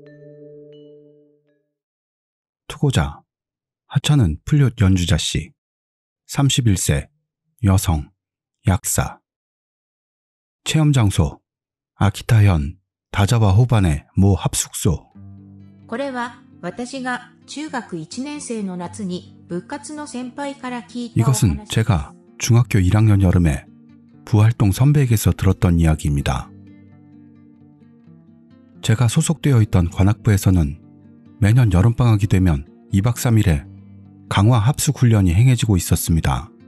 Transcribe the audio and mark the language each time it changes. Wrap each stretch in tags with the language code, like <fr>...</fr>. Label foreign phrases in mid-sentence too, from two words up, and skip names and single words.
<ko>투고자 하찮은 플룻 연주자씨 31세 여성 약사 체험 장소 아키타현 다자와 호반의 모 합숙소</ko> <ja>これは私が中学1年生の夏に部活の先輩から聞いた</ja> <ko>이것은 제가 중학교 1학년 여름에 부활동 선배에게서 들었던 이야기입니다. 제가 소속되어 있던 관악부에서는 매년 여름방학이 되면 2박 3일의 강화 합숙 훈련이 행해지고 있었습니다.</ko>